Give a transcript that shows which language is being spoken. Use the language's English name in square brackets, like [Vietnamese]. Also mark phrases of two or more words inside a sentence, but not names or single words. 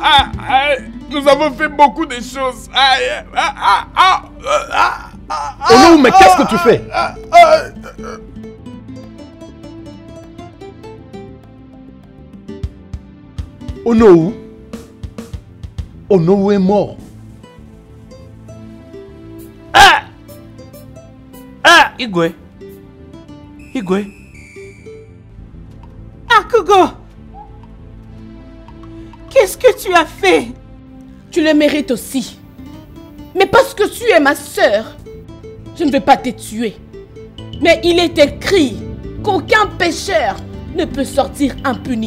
[French] Nous avons fait beaucoup de choses. Oh non, mais qu'est-ce que tu fais? Onowu? Onowu est mort. Igwe. Igwe. Akugo! Qu'est-ce que tu as fait? Tu le mérites aussi. Mais parce que tu es ma sœur, je ne vais pas te tuer. Mais il est écrit qu'aucun pécheur ne peut sortir impuni.